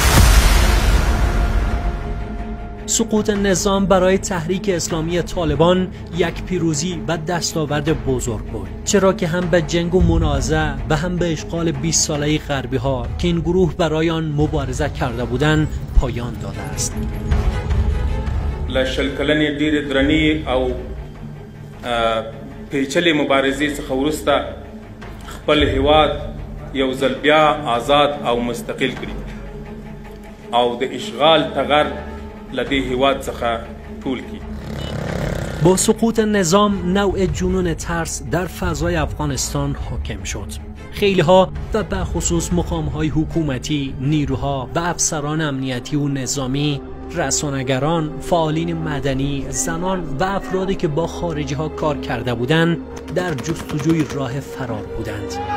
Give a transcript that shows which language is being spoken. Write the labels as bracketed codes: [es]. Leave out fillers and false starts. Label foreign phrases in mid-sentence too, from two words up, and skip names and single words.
[fa] سقوط نظام برای تحریک اسلامی طالبان یک پیروزی و دستاورد بزرگ بود، چرا که هم به جنگ و منازعه و هم به اشغال 20 ساله غربی ها که این گروه برای آن مبارزه کرده بودند پایان داده است. [ps] لشل کلنې ډېرې درنې او پیچلې مبارزې څخه وروسته خپل هیواد یو ځل بیا آزاد او مستقل کړي او د اشغال ټغر له دې هیواد څخه ټول کړي. [fa] با سقوط نظام نوع جنون ترس در فضای افغانستان حاکم شد. خیلی ها و به خصوص مقام‌های حکومتی، نیروها و افسران امنیتی و نظامی، رسانه‌گران، فعالین مدنی، زنان و افرادی که با خارجی ها کار کرده بودند در جستجوی راه فرار بودند.